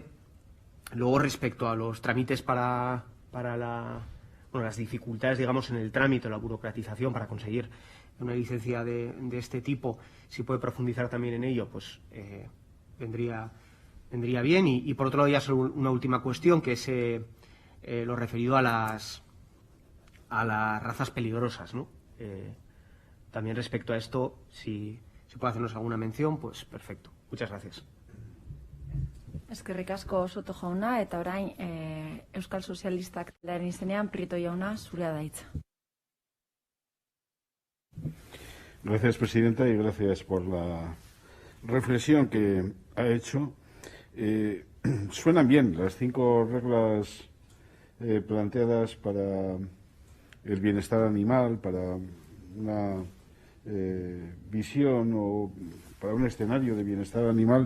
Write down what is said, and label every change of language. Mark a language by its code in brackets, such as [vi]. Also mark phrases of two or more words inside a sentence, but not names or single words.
[es] Luego, respecto a los trámites para las dificultades, digamos, en el trámite, la burocratización para conseguir una licencia de este tipo, si puede profundizar también en ello, pues vendría bien. Y por otro lado, ya solo una última cuestión, que es lo referido a las razas peligrosas, ¿no? También respecto a esto, si puede hacernos alguna mención, pues perfecto. Muchas gracias. [eu] Eskerrik asko Soto jauna, eta orain Euskal Sozialistak taldearen izenean Prieto jauna, zurea da hitza. [es] Gracias, presidenta, y gracias por la reflexión que ha hecho. Suenan bien las 5 reglas planteadas para el bienestar animal, para una visión o para un escenario de bienestar animal.